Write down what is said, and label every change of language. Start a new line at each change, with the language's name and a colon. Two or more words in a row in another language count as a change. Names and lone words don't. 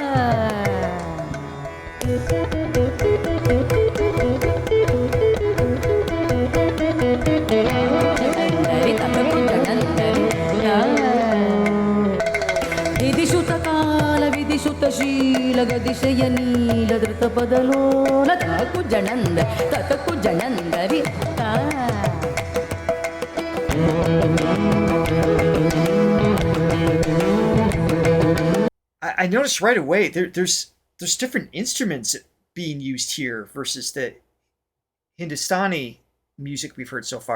Sanskrit: ಜಣಂದರಿ ತತಕು ಜಣಂದರಿ ತಾ. ವಿಧಿಸುತ ಕಾಲ ವಿಧಿಸುತ ಶೀಲ ಗದಿಶಯ ನೀಲ ಧೃತ ಪದಲೋಲ ತಾಕು ಜಣಂದ ತತಕು ಜಣಂದರಿ ತಾ.
English: I noticed right away there's different instruments being used here versus the Hindustani music we've heard so far.